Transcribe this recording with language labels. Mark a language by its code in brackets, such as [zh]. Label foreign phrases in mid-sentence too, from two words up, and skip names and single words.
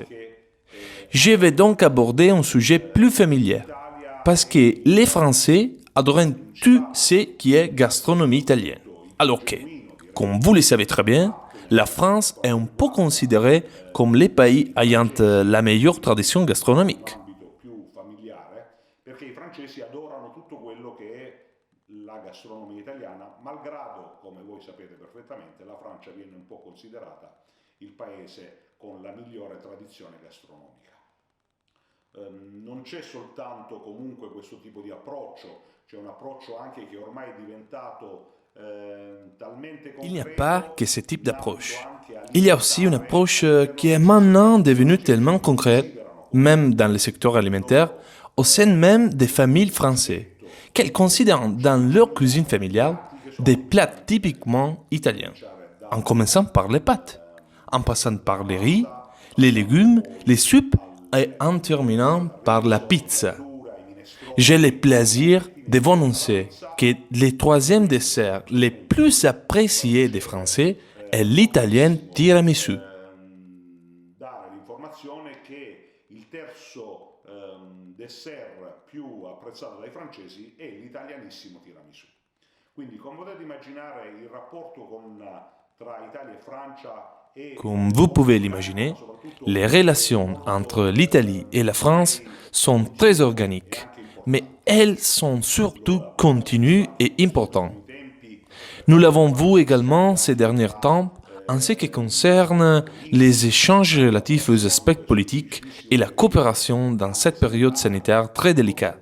[fr] Je vais donc aborder un sujet plus familier, parce que les Français adorent tout ce qui est gastronomie italienne. Alors que, comme vous le savez très bien, la France est un peu considérée comme le pays ayant la meilleure tradition gastronomique. [it] ambito più familiare, perché i francesi adorano tutto quello che è la gastronomia italiana, malgrado, come voi sapete perfettamente, la Francia viene un po' considerata il paese con la migliore tradizione gastronomica. Non c'è soltanto comunque questo tipo di approccio, c'è un approccio anche che ormai è diventato talmente [fr] Il n'y a [it] concreto [fr] pas que ce type [it] da andando [fr] d'approche. [it] anche a [fr] Il y a aussi une [it] limitare [fr] approche [it] quello [fr] qui est [it] che [fr] maintenant devenue tellement concrète, même dans le secteur alimentaire, au sein même des familles françaises, qu'elles considèrent dans leur cuisine familiale des plats typiquement italiens, en commençant par les pâtes, en passant par les riz, les légumes, les soupes et en terminant par la pizza. J'ai le plaisir de vous annoncer que le troisième dessert le plus apprécié des Français è l'italien tiramisù. [it] dare l'informazione che il terzo dessert più apprezzato dai francesi è l'italianissimo tiramisù. Quindi, come potete immaginare, il rapporto tra Italia e Francia è [fr] Comme vous pouvez l'imaginer, les relations entre l'Italie et la France sont très organiques, mais elles sont surtout continues et importantes. Nous l'avons vu également ces derniers temps en ce qui concerne les échanges relatifs aux aspects politiques et la coopération dans cette période sanitaire très délicate.